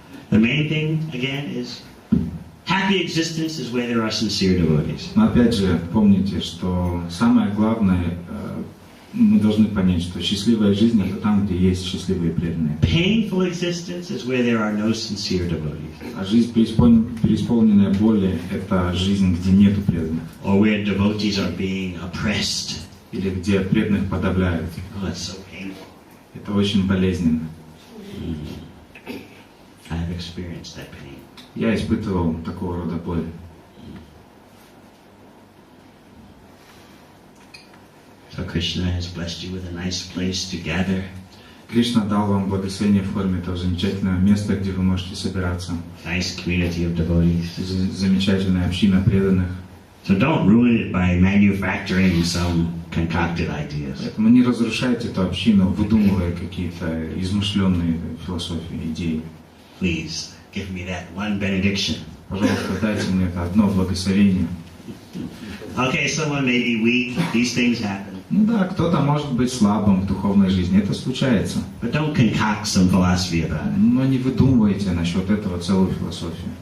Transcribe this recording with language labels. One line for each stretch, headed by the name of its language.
English: The main thing, again, is happy existence is where there are sincere devotees.
Russian: Но опять же, помните, что самое главное, мы должны понять, что счастливая жизнь — это там, где есть счастливые преданные.
English: Painful existence is where there are no sincere devotees.
Russian: А жизнь, преисполненная боли, это жизнь, где нету преданных.
English: Or where devotees are being oppressed.
Russian: Или где преданных подавляют.
English: Oh, that's so painful.
Russian: Это очень болезненно.
English: I have experienced that pain.
Russian: Я испытывал такого рода боль.
English: So Krishna has blessed you with a nice place to gather.
Russian: Кришна дал вам благословение в форме того замечательного места, где вы можете собираться.
English: Nice community of devotees.
Russian: Замечательная община преданных.
English: So don't ruin it by manufacturing some concocted ideas.
Russian: Поэтому не разрушайте эту общину, выдумывая какие-то измышленные философии, идеи.
English: Please give me that one benediction.
Russian: Пожалуйста, дайте мне это одно благословение.
English: Okay, someone may be weak. These things happen.
Russian: Ну да, кто-то может быть слабым в духовной жизни, это случается.
English: But don't concoct some philosophy about it.
Russian: Но не выдумывайте насчет этого целую философию.